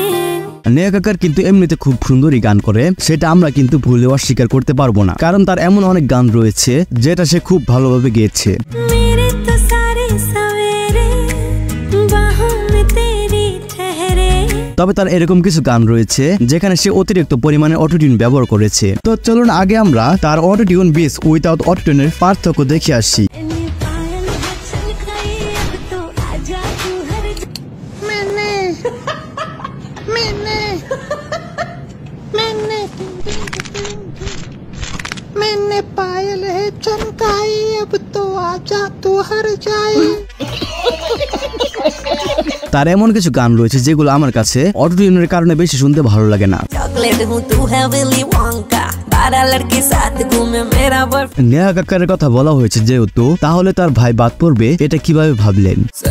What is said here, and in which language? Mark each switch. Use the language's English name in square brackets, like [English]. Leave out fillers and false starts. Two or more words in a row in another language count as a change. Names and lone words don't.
[Bangla] নেহা কক্কর কিন্তু এমনিতে খুব সুন্দরই গান করে, সেটা আমরা কিন্তু ভুলেও অস্বীকার করতে পারবো না, কারণ তার এমন অনেক গান রয়েছে যেটা সে খুব ভালোভাবে গেয়েছে। তবে তার এরকম কিছু গান রয়েছে যেখানে সে অতিরিক্ত পরিমাণে অটোটিউন ব্যবহার করেছে। তো চলুন আগে আমরা তার অটোটিউন বেস উইথাউট অটোটিউনের পার্থক্য দেখে আসি। [Hindi] मैंने पायल है चमकाई, अब तो आजा तू हर जाए। [Bangla] তার এমন কিছু গান রয়েছে যেগুলো আমার কাছে অটোটিউনের কারণে বেশি শুনতে ভালো লাগে না। নেহা কক্করের কথা বলা হয়েছে যেহেতু, তাহলে তার ভাই বাদ পড়বে এটা কিভাবে ভাবলেন?